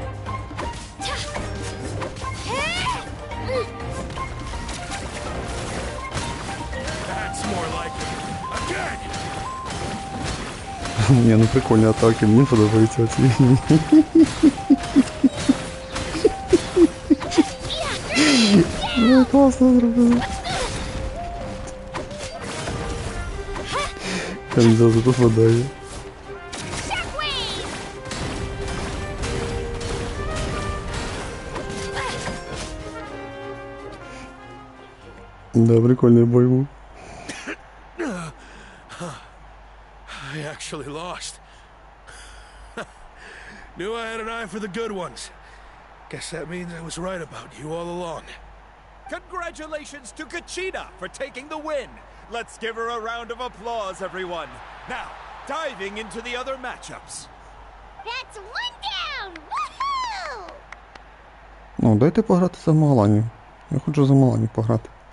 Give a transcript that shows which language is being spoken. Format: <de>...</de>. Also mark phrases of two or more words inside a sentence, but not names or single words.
<ru>Не, ну прикольные атаки, мне подобаются эти.</ru> <uk>Ну, классно зробили. Він завжди попадає.</uk> <ru>Да, прикольный бой был.</ru> <en>I actually lost. Knew I had an eye for the good ones. Guess that means I was right about you all along. Congratulations to Kachina for taking the win. Let's give her a round of applause, everyone. Now, diving into the other matchups. That's 1 down! Woohoo!</en> <uk>Ну, дайте пограти за Маланію. Я хочу за Маланію пограти.</uk>